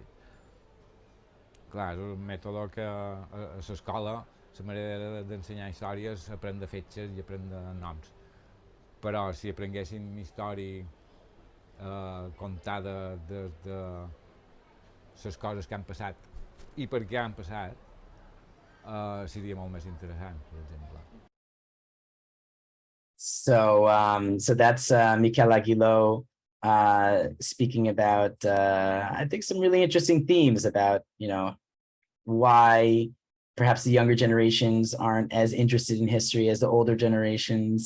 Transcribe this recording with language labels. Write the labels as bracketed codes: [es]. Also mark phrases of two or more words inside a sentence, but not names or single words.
[ca] Clar, és un mètode que a l'escola la manera d'ensenyar història és aprendre fetges i aprendre noms. Però si aprenguéssim història contada des de les coses que han passat i per què han passat, seria molt més interessant, per exemple. [en] So that's Mikel Aguilo speaking about, I think, some really interesting themes about, why perhaps the younger generations aren't as interested in history as the older generations.